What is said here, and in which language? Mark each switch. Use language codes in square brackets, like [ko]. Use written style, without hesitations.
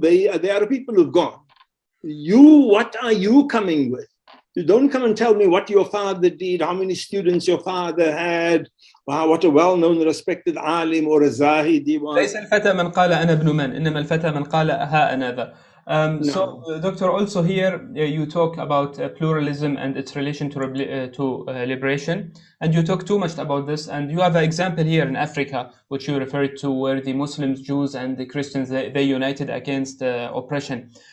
[en] They are people who've gone. What are you coming with? You don't come and tell me what your father did, how many students your father had, what a well-known, respected alim or a zahidi was. [ar] ليس الفتى من قال أنا ابن من، إنما الفتى من قال ها أنا ذا. [en] So, Doctor, also here you talk about pluralism and its relation to liberation, and you talk too much about this, and you have an example here in Africa, which you referred to, where the Muslims, Jews, and the Christians, they united against oppression.